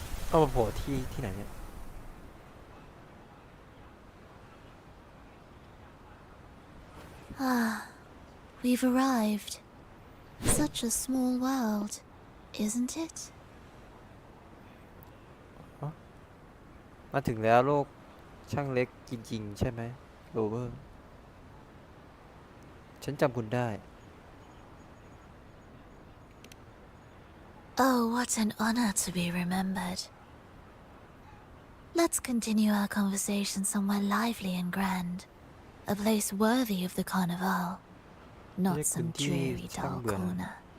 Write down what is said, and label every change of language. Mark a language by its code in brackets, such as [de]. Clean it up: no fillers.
[th] เอามาโผล่ที่ไหนเนี่ย [en] Ah, we've arrived. Such a small world, isn't it? [th] มาถึงแล้วโลกช่างเล็กจริงๆใช่ไหมโรเวอร์ฉันจำคุณได้ [en] Oh, what an honor to be remembered. Let's continue our conversation somewhere lively and grand. A place worthy of the carnival, not some dreary dull corner.